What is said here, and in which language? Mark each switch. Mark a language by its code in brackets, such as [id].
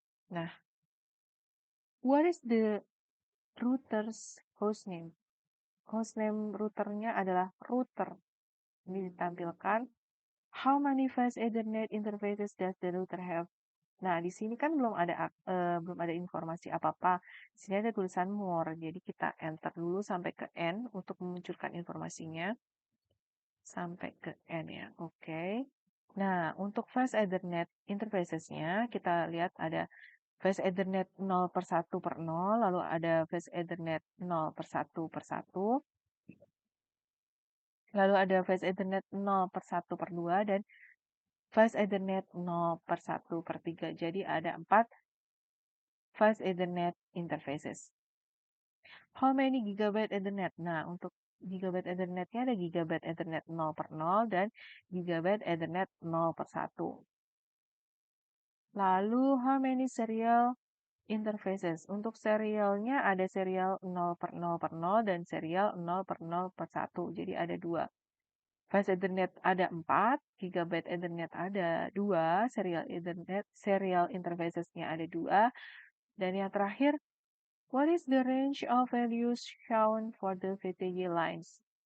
[en] Nah, what is the router's hostname? [id] Hostname routernya adalah router. Ini ditampilkan. [en] How many fast Ethernet interfaces does the router have? [id] Nah, di sini kan belum ada informasi apa-apa. Di sini ada tulisan more. Jadi kita enter dulu sampai ke N untuk memunculkan informasinya. Sampai ke N ya. Oke. Nah, untuk fast Ethernet interfaces-nya kita lihat ada fast Ethernet 0/1/0, lalu ada fast Ethernet 0/1/1, lalu ada fast Ethernet 0/1/2, dan fast Ethernet 0/1/3. Jadi ada 4 fast Ethernet interfaces. [en] How many gigabyte Ethernet? [id] Nah, untuk gigabyte Ethernetnya ada gigabyte Ethernet 0/0 dan gigabyte Ethernet 0/1. [en] Lalu, how many serial interfaces? [id] Untuk serialnya ada serial 0/0/0 dan serial 0/0/1. Jadi ada 2. Fast Ethernet ada 4, gigabyte Ethernet ada 2, serial interfacesnya ada 2, dan yang terakhir, [en] what is the range of values shown for the VTY lines?